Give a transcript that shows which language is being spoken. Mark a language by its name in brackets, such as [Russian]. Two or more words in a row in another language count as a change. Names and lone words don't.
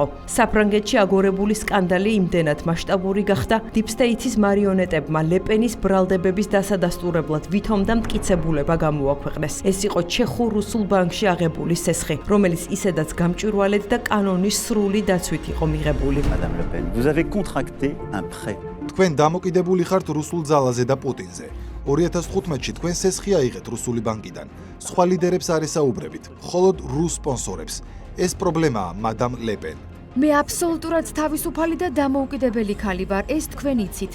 [Georgian] საფრანგეთში აგორებული სკანდალი იმდენად მასშტაბური გახდა, [English] Deep State- [Georgian] ის მარიონეტებმა ლეპენის ბრალდებების დასადასტურებლად ვითომ და მტკიცებულება გამოაქვეყნეს. ეს იყო ჩეხურ-რუსულ ბანკში აღებული სესხი, რომელიც ისედაც გამჭვირვალედ და კანონის სრული დაცვით იყო მიღებული. [French] Madame Le Pen, vous avez contracté un prêt. [Georgian] თქვენ დამოკიდებული ხართ რუსულ ძალაზე და პუტინზე. 2015-ში თქვენ სესხი აიღეთ რუსული ბანკიდან. სხვა ლიდერებს არ ესაუბრებით, მხოლოდ რუს სპონსორებს. ეს პრობლემაა, მადამ Le Pen. მე აბსოლუტურად თავისუფალი და დამოუკიდებელი ქალი ვარ, ეს თქვენ იცით.